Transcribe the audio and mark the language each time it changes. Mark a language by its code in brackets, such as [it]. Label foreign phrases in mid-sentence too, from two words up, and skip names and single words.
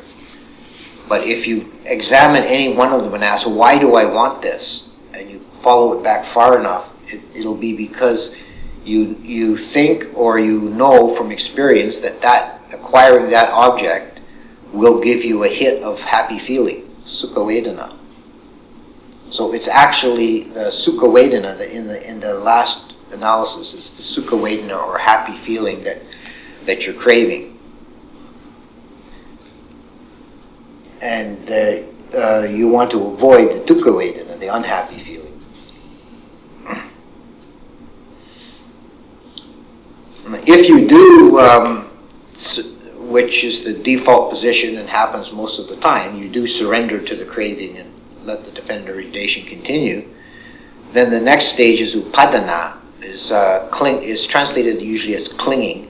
[en] But if you examine any one of them and ask, why do I want this? And you follow it back far enough, it'll be because you think or you know from experience that acquiring that object will give you a hit of happy feeling, [pi] sukha vedana. [en] So it's actually the [pi] sukha vedana [en] that in the last analysis is the [pi] sukha vedana [en] or happy feeling that you're craving. And you want to avoid the [pi] dukkha vedana, [en] the unhappy feeling. If you do, which is the default position and happens most of the time, you do surrender to the craving and let the dependent orientation continue, Then the next stage is upadana, is translated usually as clinging.